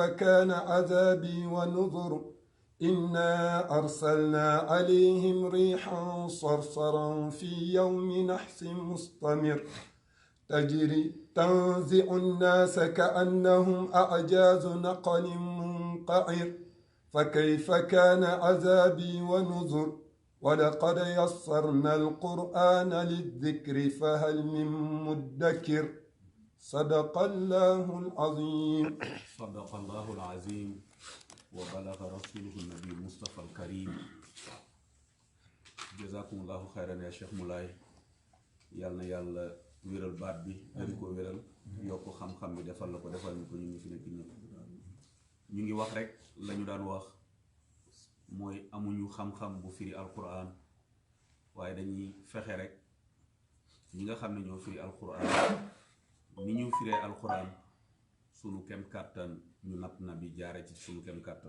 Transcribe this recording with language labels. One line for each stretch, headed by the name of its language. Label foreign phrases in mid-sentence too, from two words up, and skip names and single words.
Arabic: كان عذابي ونذر إنا أرسلنا عليهم ريحا صرصرا في يوم نحس مستمر تجري تنزع الناس كأنهم أعجاز نقل منقعر فكيف كان عذابي ونذر ولقد يسرنا القرآن للذكر فهل من مدكر صدق الله العظيم. صدق الله العظيم وبلغ رسوله النبي المصطفى الكريم. جزاكم الله خيرا يا شيخ مولاي.
Wolof: يالنا wéral baat bi dañ ko wéral yokk xam-xam bi defal la ko defal ñu ko ñu ngi fi nekk ñëpp ñu ngi wax rek lañu daan wax mooy amuñu xam-xam bu firi alquran waaye dañuy fexe rek ñi nga xam ne ñoo firi alquran ni ñu firee alquran sunu kem kàttan ñu na bi jaare ci sunu kem kàttan.